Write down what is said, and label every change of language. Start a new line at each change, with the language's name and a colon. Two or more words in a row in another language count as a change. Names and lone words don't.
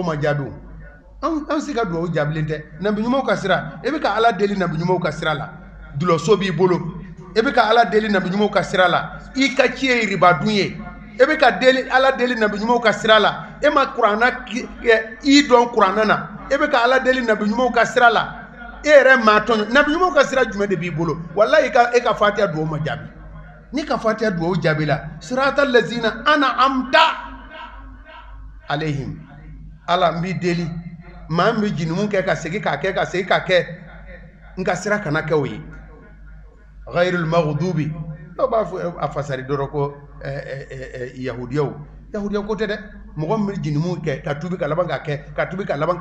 Bambara: ma jaabi an si ka duwawu jaabilen tɛ nabi ɲumanw ka sira e bɛ ka Ala deli nabi ɲumanw ka sira la dulɔso b'i bolo e bɛ ka Ala deli nabi ɲumanw ka sira la i ka ci ye riba dun ye e bɛ ka Ala deli nabi ɲumanw ka sira la e ma kuranna i dɔn kuranna na e bɛ ka Ala deli nabi ɲumanw ka sira la e yɛrɛ maa tɔɲɔ nabi ɲumanw ka sira jumɛn de b'i bolo wallahi e ka fatiha duwawu ma jaabi ni ka fatiha duwawu jaabi la
Arabic: صراط الذين أنعمت
Bambara: alayhim Ala n b'i deli maa min bɛ jinimu kɛ ka segin k'a kɛ ka segin k'a kɛ n ka sira kana kɛ o ye
Arabic: غير المغضوب
Bambara: dɔw b'a fɔ a fasari dɔrɔn ko yahudiyaw ko tɛ dɛ mɔgɔ min bɛ jinimu kɛ ka tubi ka laban ka kɛ ka tubi ka laban